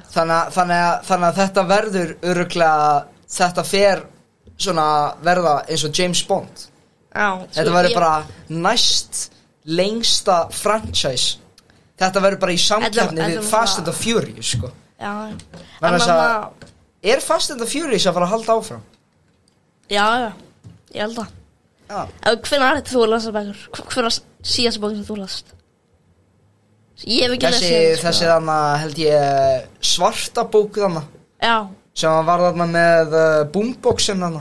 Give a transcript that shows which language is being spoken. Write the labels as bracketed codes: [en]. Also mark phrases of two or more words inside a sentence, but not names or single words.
[is] Þannig að þetta verður örugglega, þetta fer svona verða eins og James Bond. Já. Þetta verður bara næst lengsta franchise. Þetta verður bara í samkeppni við Fast and the Furious, sko. Já. Er Fast and the Furious að fara að halda áfram? Já, ég held að. Já. Hvernig er þetta þú að lasa bækur? Hver var síðasta bókin sem þú last? Ég hef ekki lesið. Þessi þarna held ég svarta bók þarna. Já. Sem var þarna með boomboxin þarna.